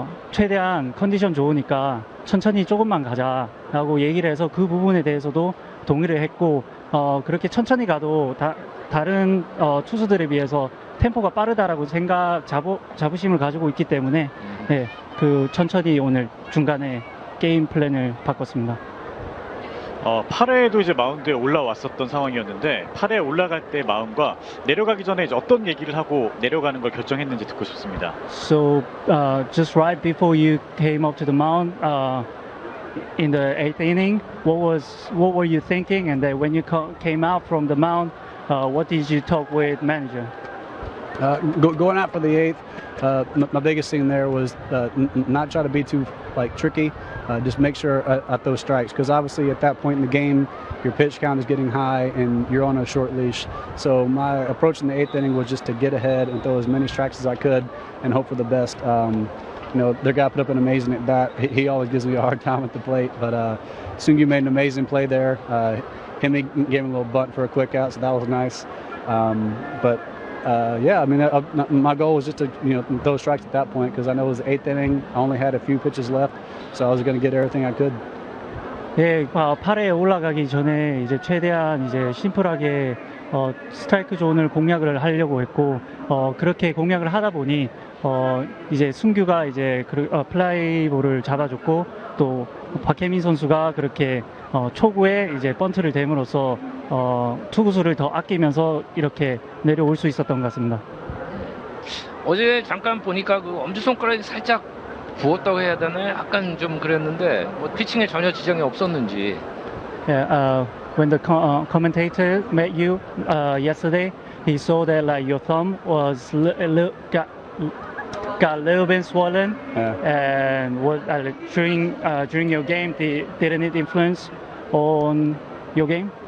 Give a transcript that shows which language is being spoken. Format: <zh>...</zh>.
<ko>최대한 컨디션 좋으니까 천천히 조금만 가자라고 얘기를 해서 그 부분에 대해서도 동의를 했고, 그렇게 천천히 가도 다른 투수들에 비해서 템포가 빠르다라고 자부심을 가지고 있기 때문에 네, 그 천천히 오늘 중간에 게임 플랜을 바꿨습니다. 8회에도 이제 마운드에 올라왔었던 상황이었는데 8회 올라갈 때 마음과 내려가기 전에 이제 어떤 얘기를 하고 내려가는 걸 결정했는지 듣고 싶습니다.</ko> <en>So just right before you came up to the mound in the 8th inning, what were you thinking? And then when you came out from the mound, what did you talk with manager? Going out for the 8th, my biggest thing there was not try to be too tricky. Just make sure I throw strikes, because obviously at that point in the game, your pitch count is getting high and you're on a short leash. So my approach in the 8th inning was just to get ahead and throw as many strikes as I could and hope for the best. Their guy put up an amazing at bat. He always gives me a hard time at the plate, but Sungu made an amazing play there. Hemi gave him a little bunt for a quick out, so that was nice. Yeah, I mean, my goal was just to throw strikes at that point, because I know it was the 8th inning. I only had a few pitches left, so I was going to get everything I could.</en> <ko>예, 8회에 올라가기 전에 이제 최대한 이제 심플하게 스트라이크 존을 공략을 하려고 했고, 그렇게 공략을 하다 보니 이제 승규가 이제 플라이볼을 잡아줬고, 또 박혜민 선수가 그렇게 초구에 이제 번트를 댐으로써 투구수를 더 아끼면서 이렇게 내려올 수 있었던 것 같습니다. 어제 잠깐 보니까 그 엄지손가락이 살짝 부었다고 해야 되나요? 약간 좀 그랬는데 뭐 피칭에 전혀 지장이 없었는지.</ko> <en>Yeah, when the commentator met you yesterday, he saw that your thumb was got a little bit swollen. And what during your game, didn't it influence on your game?</en>